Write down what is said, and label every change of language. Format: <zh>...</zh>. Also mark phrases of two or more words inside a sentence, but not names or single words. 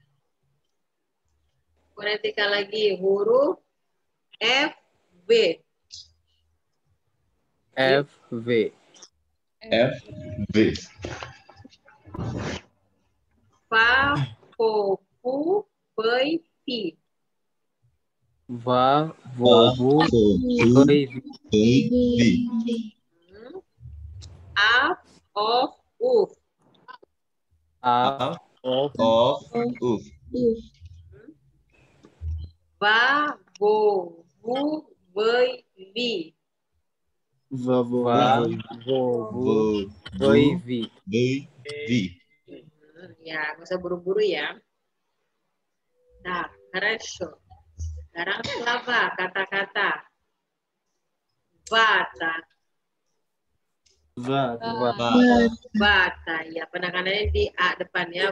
<id>Fonetika lagi huruf F, V. F, V. Fa, fo, fu, pei, pi. Va, vo, vu, pei, vi. A, of, uf. A, of, Uf. Va, vo, vu, vei, vi. va, vo, vu, pei, vi. Ya, nggak usah buru-buru ya. Nah, хорошо. Sekarang slava, kata-kata. Vata. Vata, ya penekanannya di A depannya.</id>